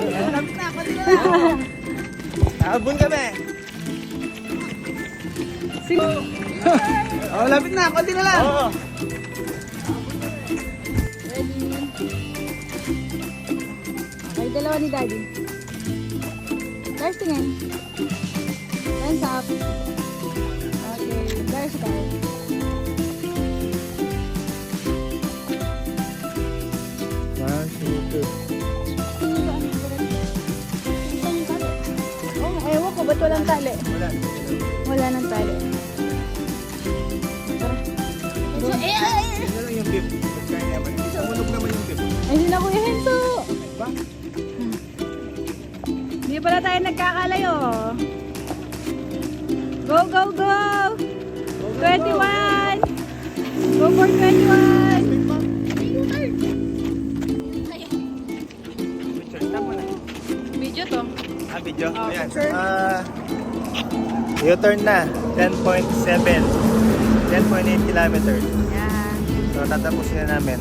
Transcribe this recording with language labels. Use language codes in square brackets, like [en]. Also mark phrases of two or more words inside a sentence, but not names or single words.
[tl] Lapit na, pati na lang. Nakabun kami. Oh, lapit na, konti na lang. Oo. Ready? Okay, dalawa ni Daddy. Lars, tingin. [en] Hands up. Okay, Lars, go. One, two, three. [tl] Sino ba ang nagulat? Sino yung tali? Oh, ewan ko, ba't walang tali? Wala. Wala nang tali. Tara. So, Ito lang yung beef. Pagkain naman. Tumunog naman yung beef. ayun na Kuya Henso. Ba? Hindi pala tayo nagkakalayo. [en] Go, go, go! [tl] 21! Go for 21! Picture, tama na. Video to. Video. Oh, Ayan. picture. U-turn na. 10.7. 10.8 kilometers. Yan. So, tatapusin na namin.